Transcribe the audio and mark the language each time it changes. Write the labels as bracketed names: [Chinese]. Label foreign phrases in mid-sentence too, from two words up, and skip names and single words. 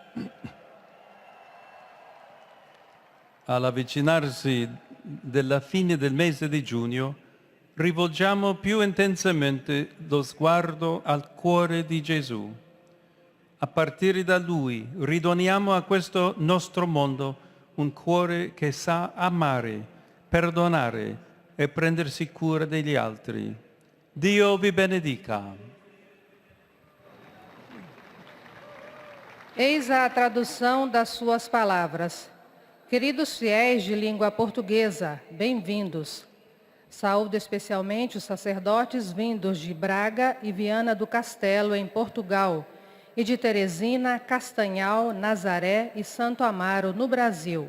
[Italian] All'avvicinarsi della fine del mese di giugno, rivolgiamo più intensamente lo sguardo al cuore di Gesù. A partire da Lui ridoniamo a questo nostro mondo un cuore che sa amare, perdonare e prendersi cura degli altri. Dio vi benedica. [Portuguese] Eis a tradução das suas palavras. Queridos fiéis de língua portuguesa, bem-vindos. Saúdo especialmente os sacerdotes vindos de Braga e Viana do Castelo, em Portugal, e de Teresina, Castanhal, Nazaré e Santo Amaro, no Brasil.